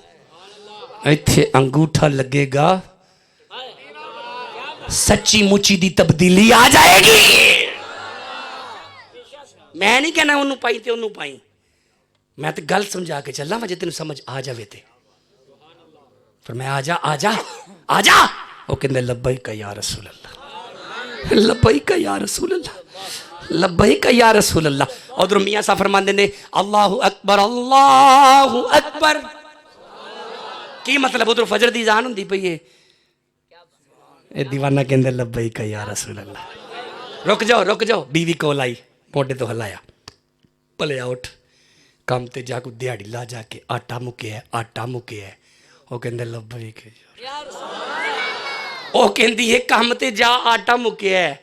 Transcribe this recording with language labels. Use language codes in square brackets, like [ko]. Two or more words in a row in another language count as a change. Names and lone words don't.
[pa] ایتھے انگوٹھا لگے گا، سچی مچی دی تبدیلی آ جائے گی. میں نہیں کہنا انہوں نے پائی تے انہوں نے پائی، میں تو گل سمجھا کے چلنا وا جے تین سمجھ آ جاوے تے. پر میں آجا آجا آجا. وہ کہندے [ar] لبيك يا رسول الله، لبيك يا رسول الله، لبيك يا رسول الله. [pa] ادھر میاں صاحب فرماندے نے [ar] الله أكبر الله أكبر. [pa] کی مطلب ادھر فجر دی جان ہندی پئی ہے. اے دیوانہ کہندے [ar] لبيك يا رسول الله. [pa] رک جاؤ بیوی کول آئی موڈھے تو ہلایا بھلیا اٹھ کام تے جا کوئی دیہاڑی لا جاکے آٹا مکیا وہ کہندے لب بھی وہ کہندی ہے کام تے جا آٹا مکیا ہے.